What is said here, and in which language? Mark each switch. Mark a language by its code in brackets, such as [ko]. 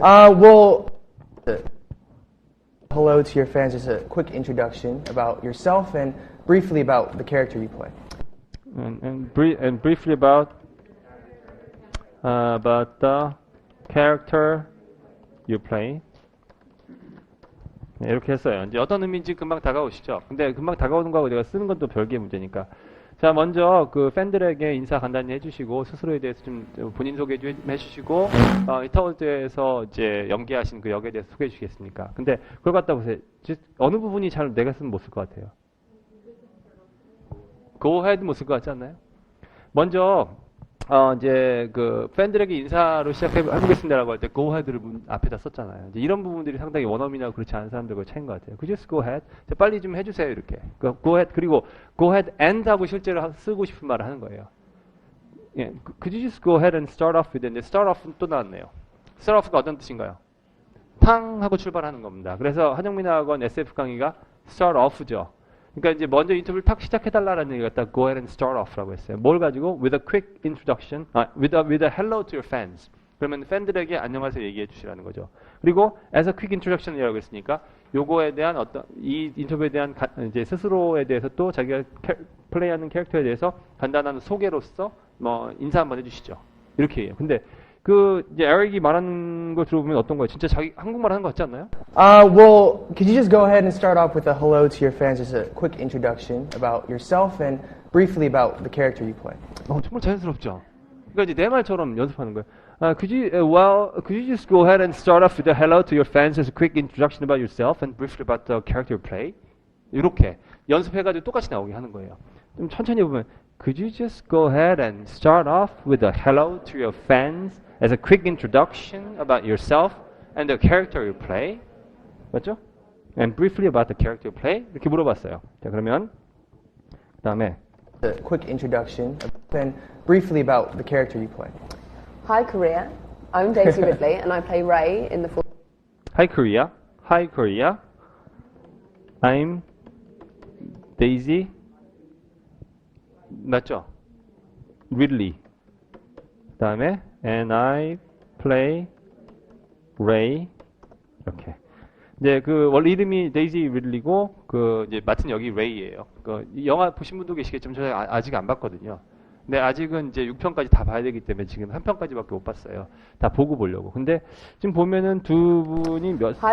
[en] Well, hello to your fans, just a quick introduction about yourself and briefly about the character you play. And briefly about the character you play. [ko] 네, 이렇게 했어요. 이제 어떤 의미인지 금방 다가오시죠. 근데 금방 다가오는 거하고 내가 쓰는 건 또 별개의 문제니까. 자, 먼저 그 팬들에게 인사 간단히 해주시고 스스로에 대해서 좀 본인 소개 좀 해주시고 스타워즈에서 이제 연기하신 그 역에 대해서 소개해 주시겠습니까? 근데 그걸 갖다 보세요. 어느 부분이 잘 내가 쓰면 못 쓸 것 같아요. Go ahead 못 쓸 것 같지 않나요? 먼저 이제 그 팬들에게 인사로 시작해보겠습니다라고 할 때 go ahead를 앞에다 썼잖아요. 이제 이런 부분들이 상당히 원어민하고 그렇지 않은 사람들과 차이인 것 같아요. [en] Could you just go ahead? [ko] 자, 빨리 좀 해주세요 이렇게. Go ahead 그리고 go ahead and 하고 실제로 쓰고 싶은 말을 하는 거예요. [en] 예, Could you just go ahead and start off with? [ko] 근데 start off는 또 나왔네요. start off가 어떤 뜻인가요? 탕 하고 출발하는 겁니다. 그래서 한영민학원 SF 강의가 start off죠. 그러니까 이제 먼저 인터뷰를 탁 시작해달라는 얘기가 딱 go ahead and start off라고 했어요. 뭘 가지고? [en] With a quick introduction, with a hello to your fans. [ko] 그러면 팬들에게 안녕하세요 얘기해 주시라는 거죠. 그리고 [en] as a quick introduction [ko] 이라고 했으니까 요거에 대한 어떤 이 인터뷰에 대한 이제 스스로에 대해서 또 자기가 플레이하는 캐릭터에 대해서 간단한 소개로서 뭐 인사 한번 해주시죠. 이렇게 해요. 근데 그 이제 에릭이 말하는 걸 들어보면 어떤 거예요? 진짜 자기 한국말 하는 거 같지 않나요? [en] Well, could you just go ahead and start off with a hello to your fans, just a quick introduction about yourself and briefly about the character you play. [ko] 정말 자연스럽죠. 그러니까 이제 내 말처럼 연습하는 거예요. [en] Could you just go ahead and start off with a hello to your fans as a quick introduction about yourself and briefly about the character you play? [ko] 이렇게 연습해가지고 똑같이 나오게 하는 거예요. 좀 천천히 보면 [en] Could you just go ahead and start off with a hello to your fans as a quick introduction about yourself and the character you play? [ko] 맞죠? [en] And briefly about the character you play? [ko] 이렇게 물어봤어요. 자, 그러면 그 다음에 [en] A quick introduction and briefly about the character you play. Hi, Korea. I'm Daisy Ridley, and I play Ray in the. Hi Korea. Hi Korea. I'm Daisy. [ko] 맞죠? [en] Ridley. [ko] 그다음에 [en] and I play Ray. [ko] 이렇게. 이제 그 원래 이름이 데이지 리들리고 그 이제 맡은 역이 레이예요. 그 영화 보신 분도 계시겠지만 저 아직 안 봤거든요. 근데 아직은 이제 6편까지 다 봐야 되기 때문에 지금 한 편까지밖에 못 봤어요. 다 보고 보려고. 근데 지금 보면은 두 분이 몇 살